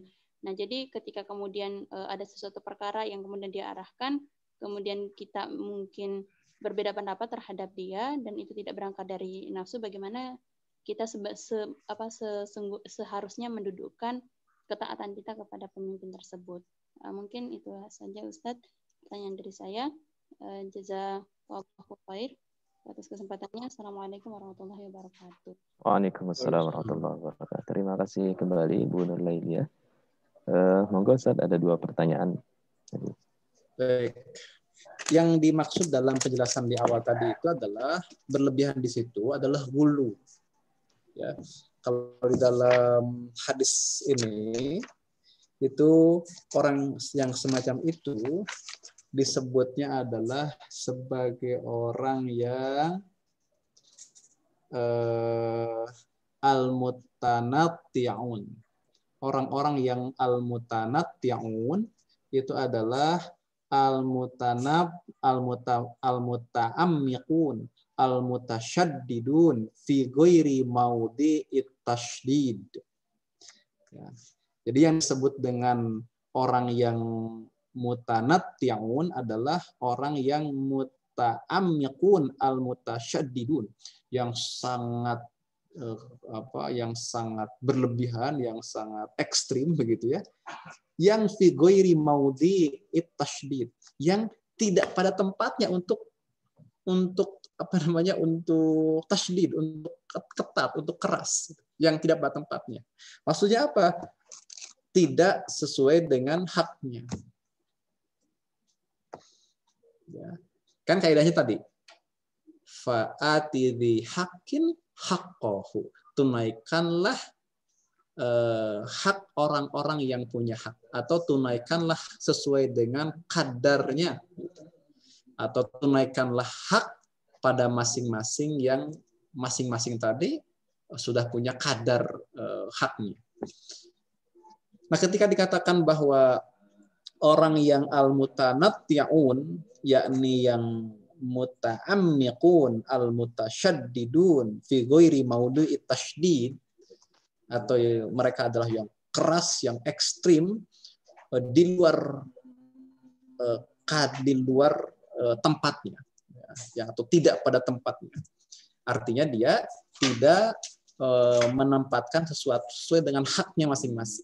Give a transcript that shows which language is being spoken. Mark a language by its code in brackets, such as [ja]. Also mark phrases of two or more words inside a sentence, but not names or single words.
[id] Nah, jadi ketika kemudian ada sesuatu perkara yang kemudian dia arahkan, kemudian kita mungkin berbeda pendapat terhadap dia dan itu tidak berangkat dari nafsu, bagaimana kita seharusnya mendudukkan ketaatan kita kepada pemimpin tersebut. Mungkin itu saja, Ustadz, pertanyaan dari saya. [ar] جزاك الله خير [id] atas kesempatannya. [ar] السلام عليكم ورحمة الله وبركاته. وعليكم السلام ورحمة الله وبركاته. [id] Terima kasih kembali Bu Nurlailah. Monggo, Ustadz, ada 2 pertanyaan. Baik. Yang dimaksud dalam penjelasan di awal tadi itu adalah berlebihan di situ adalah hulu. Ya, kalau di dalam hadis ini itu orang yang semacam itu disebutnya adalah sebagai orang yang al-mutanatti'un. Orang-orang yang al-mutanatti'un itu adalah [ar] المتعمقون المتشددون في غير موضع التشديد. [id] Ya. Jadi yang disebut dengan orang yang mutanatti'un adalah orang yang [ar] متعمقون المتشددون, [id] yang sangat yang sangat berlebihan, yang sangat ekstrim begitu ya. Yang [ar] في غير موضع التشديد, [id] yang tidak pada tempatnya untuk untuk tasydid, untuk ketat, untuk keras, yang tidak pada tempatnya. Maksudnya apa? Tidak sesuai dengan haknya. Ya. Kan kaidahnya tadi, [ar] فأعط ذي حق حقه, [id] tunaikanlah hak orang-orang yang punya hak, atau tunaikanlah sesuai dengan kadarnya, atau tunaikanlah hak pada masing-masing yang masing-masing tadi sudah punya kadar haknya. Nah, ketika dikatakan bahwa orang yang al-mutanatti'un, yakni yang [ar] متعمقون المتشددون في غير موضع التشديد, [id] atau mereka adalah yang keras, yang ekstrim di luar tempatnya, ya, atau tidak pada tempatnya. Artinya dia tidak menempatkan sesuatu sesuai dengan haknya masing-masing.